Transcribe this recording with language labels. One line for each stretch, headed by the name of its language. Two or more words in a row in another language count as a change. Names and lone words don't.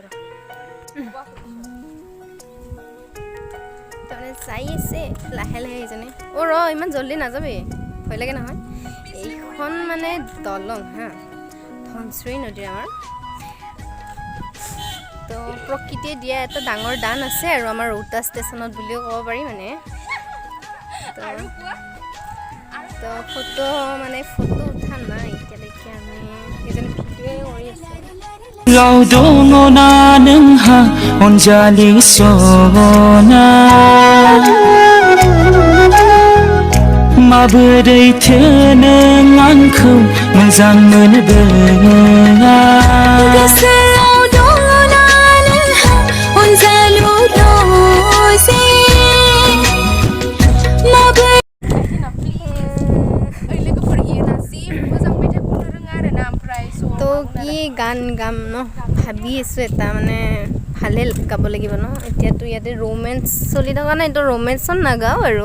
Assamese: তাৰমানে চাই আছে লাহে লাহে এইজনে ইমান জল্দি নাযাবি ভয় লাগে নহয় এইখন মানে দলং হা ধনশিৰি নদীৰ আমাৰ তো প্ৰকৃতিয়ে দিয়া এটা ডাঙৰ দান আছে আৰু আমাৰ ৰোহটা ষ্টেচনত বুলিও ক'ব পাৰি মানে তো ফটো উঠা নাই এতিয়ালৈকে আমি এইজনে ভিডিঅ'ই কৰি আছে
Bodo: दङ ना नोंहा अनजालि सना माबोरैथो नों आंखौ मोजां मोनबोआ गोसोआव दङ ना नोंहा अनजालु दसे
Assamese: তো কি গান গাম ন ভাবি আছোঁ এটা মানে ভালে গাব লাগিব ন এতিয়াতো ইয়াতে ৰোমেঞ্চ চলি থকা নাই তো ৰোমেঞ্চত নাগাওঁ আৰু